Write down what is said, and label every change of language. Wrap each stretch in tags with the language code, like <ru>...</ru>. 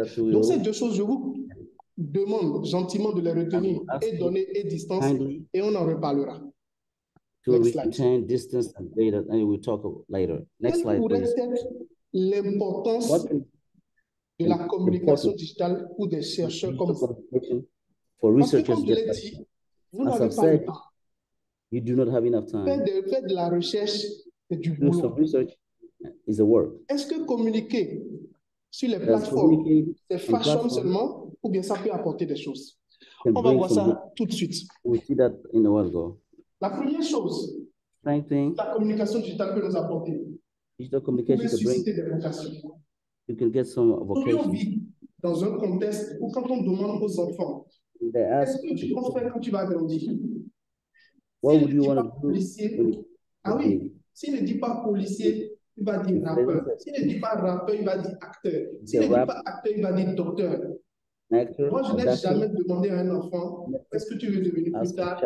<fr>Donc, ces deux choses, je vous demande gentiment de les retenir, et données et distance, et on en reparlera.</fr> <en>Next slide. Distance and data, and we'll talk later. Next slide,</en> <fr>pourrait</fr> <en>please.</en> <fr>être l'importance de la communication digitale pour des chercheurs comme vous? Parce que, comme je l'ai dit, vous n'avez pas le temps.</fr> <en>You do not have enough time.</en> <fr>Faire de la recherche, c'est du</fr> <en>Do</en> <fr>boulot.</fr> <en>some research is a work.</en> <fr>Est-ce que communiquer sur les plateformes, c'est fashion seulement, ou bien ça peut apporter des choses? On va voir ça tout de suite.</fr> <en>We'll see that in a while ago.</en> <fr>La première chose, la communication digitale peut nous apporter.</fr> <en>Digital communication can bring,</en> <fr>des vocations.</fr> <en>you can get some vocations.</en> <fr>On vit dans un contexte où quand on demande aux enfants, qu'est-ce que tu comptes faire quand tu vas grandir?</fr> <en>What would you want to do?</en> <fr>Ah oui, s'il ne dit pas policier, il va dire rappeur. S'il ne dit pas rappeur, il va dire acteur. S'il ne dit pas acteur, il va dire docteur. Moi, je n'ai jamais demandé à un enfant, est-ce que tu veux devenir plus tard?</fr>